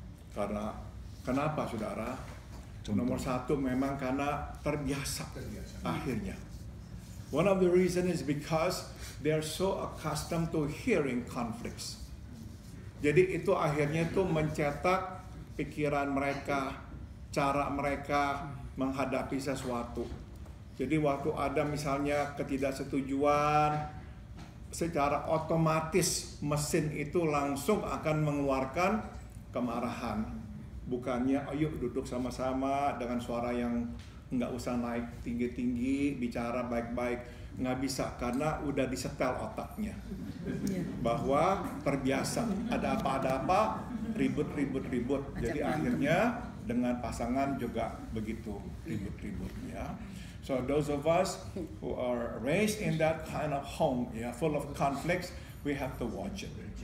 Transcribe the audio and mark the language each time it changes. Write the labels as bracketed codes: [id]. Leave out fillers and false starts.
[id] Karena kenapa, saudara? Nomor satu memang karena terbiasa. Akhirnya, [en] one of the reasons is because they are so accustomed to hearing conflicts. [id] Jadi itu akhirnya itu mencetak pikiran mereka, cara mereka menghadapi sesuatu. Jadi waktu ada misalnya ketidaksetujuan, secara otomatis mesin itu langsung akan mengeluarkan kemarahan. Bukannya ayo duduk sama-sama dengan suara yang nggak usah naik tinggi-tinggi, bicara baik-baik. Nggak bisa, karena udah disetel otaknya bahwa terbiasa ada apa-apa ribut. Jadi akhirnya dengan pasangan juga begitu ribut-ributnya. [en] So those of us who are raised in that kind of home, full of conflicts, we have to watch it.